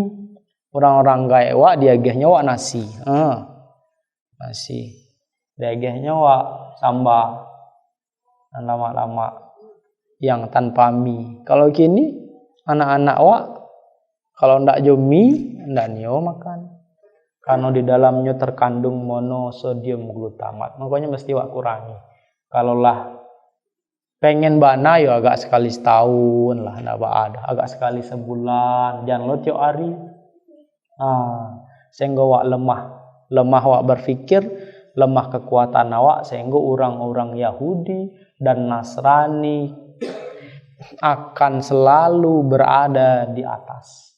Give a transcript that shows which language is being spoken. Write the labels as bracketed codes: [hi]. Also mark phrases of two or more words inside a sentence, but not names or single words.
[min] Orang-orang gaya wak diagehnya wak nasi. Nasi. Diagehnya wak sambal. [id] Dan lama-lama yang tanpa mie. [min] Kalau kini anak-anak wak kalau ndak jo mie ndak nio makan. [id] Karena di dalamnya terkandung monosodium glutamat. [min] Makanya mesti wak kurangi. Kalau lah pengen bana ya agak sekali setahun lah ndak ada. Agak sekali sebulan. Jangan lo tiap hari. [id] Sehingga awak lemah awak berpikir, lemah kekuatan awak, sehingga orang-orang Yahudi dan Nasrani akan selalu berada di atas.